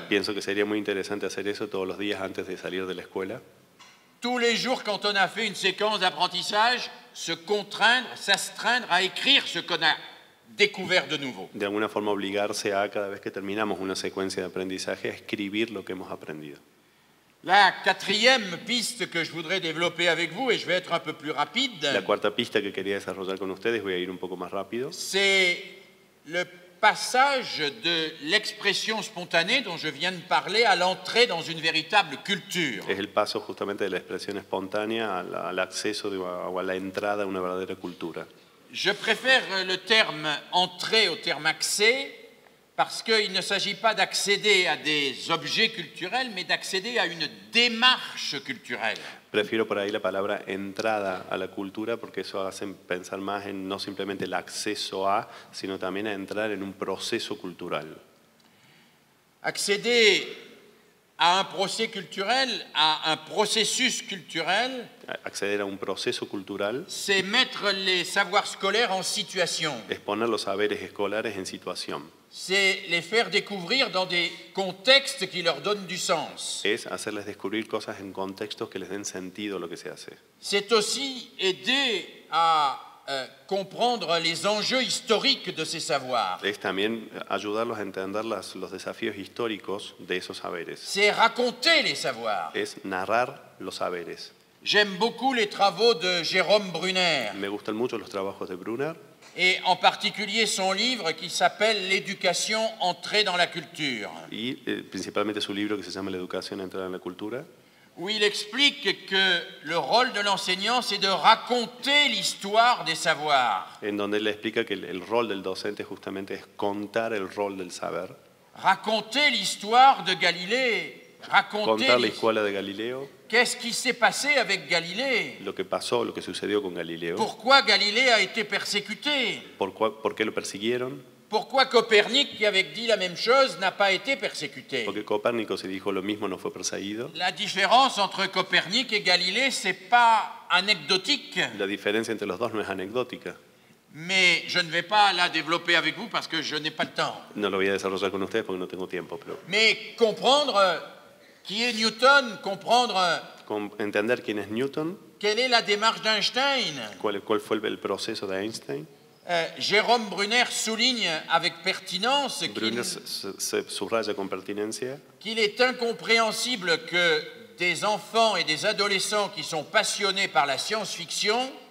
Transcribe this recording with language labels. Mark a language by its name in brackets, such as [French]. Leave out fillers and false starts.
[Spanish] Pienso que sería muy interesante hacer eso todos los días antes de salir de la escuela. [French] Tous les jours, quand on a fait une séquence d'apprentissage, se contraindre, s'astreindre à écrire ce qu'on a découvert de nouveau. [Spanish] De alguna forma obligarse a, cada vez que terminamos una secuencia de aprendizaje, a escribir lo que hemos aprendido. [French] La 4e piste que je voudrais développer avec vous, et je vais être un peu plus rapide, [Spanish] La cuarta pista que quería desarrollar con ustedes, voy a ir un poco más rápido, [French] c'est le passage de l'expression spontanée dont je viens de parler à l'entrée dans une véritable culture. [Spanish] es el paso justamente de la expresión espontánea al acceso o a la entrada a una verdadera cultura. [French] Je préfère le terme entrer au terme accès parce qu'il ne s'agit pas d'accéder à des objets culturels, mais d'accéder à une démarche culturelle. [Spanish] Prefiero por ahí la palabra entrada a la cultura porque eso hace pensar más en no simplemente el acceso a, sino también a entrar en un proceso cultural. [French] Accéder à un procès culturel, à un processus culturel, [Spanish] Acceder a un proceso cultural [French] c'est mettre les savoirs scolaires en situation. [Spanish] es poner los saberes escolares en situación. [French] C'est les faire découvrir dans des contextes qui leur donnent du sens. [Spanish] Es hacerles descubrir cosas en contextos que les den sentido a lo que se hace. [French] C'est aussi aider à comprendre les enjeux historiques de ces savoirs. [Spanish] Es también ayudarlos a entender los desafíos históricos de esos saberes. [French] C'est raconter les savoirs. [Spanish] Es narrar los saberes. [French] J'aime beaucoup les travaux de Jérôme Brunner [Spanish] Me gustan mucho los trabajos de Brunner [French] et en particulier son livre qui s'appelle L'éducation entrée dans la culture, [Spanish] y principalmente su libro que se llama La educación entrada en la cultura, [French] où il explique que le rôle de l'enseignant, c'est de raconter l'histoire des savoirs, [Spanish] en donde él explica que el rol del docente justamente es contar el rol del saber, [French] raconter l'histoire de Galilée, raconter [Spanish] contar la escuela de Galileo, [French] qu'est-ce qui s'est passé avec Galilée, [Spanish] lo que pasó, lo que sucedió con Galileo, [French] pourquoi Galilée a été persécuté, [Spanish] por qué lo persiguieron, [French] Pourquoi Copernic, qui avait dit la même chose, n'a pas été persécuté? [Spanish] Porque Copérnico, si dijo lo mismo, no fue perseguido. [French] La différence entre Copernic et Galilée, c'est pas anecdotique, [Spanish] La diferencia entre los dos no es anecdótica. [French] mais je ne vais pas la développer avec vous parce que je n'ai pas le temps. [Spanish] No lo voy a desarrollar con ustedes porque no tengo tiempo, pero [French] Mais comprendre qui est Newton, comprendre [Spanish] entender quién es Newton, [French] quelle est la démarche d'Einstein. [Spanish] cuál fue el proceso de Einstein. [French] Jérôme Brunner souligne avec pertinence [Spanish] Brunner se subraya con pertinencia [French] qu'il est incompréhensible que des enfants et des adolescents qui sont passionnés par la science-fiction